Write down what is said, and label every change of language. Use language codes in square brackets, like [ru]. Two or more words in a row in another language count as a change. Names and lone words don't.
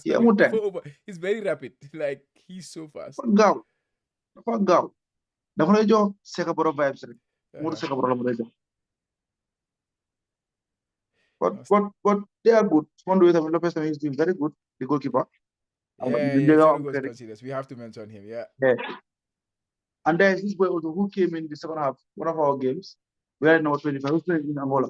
[en] Yeah, he's very rapid. Like he's so fast. [wo] Dafa gaaw. Dafa lay jox Seka Baro vibes rek. Mu Seka Baro la mu lay jox. [en] But they are good. Lopez is doing very good. The goalkeeper. Yeah, we have to mention him. Yeah. And there's this boy also who came in the second half, one of our games. We are in number 25. Who's playing in Angola?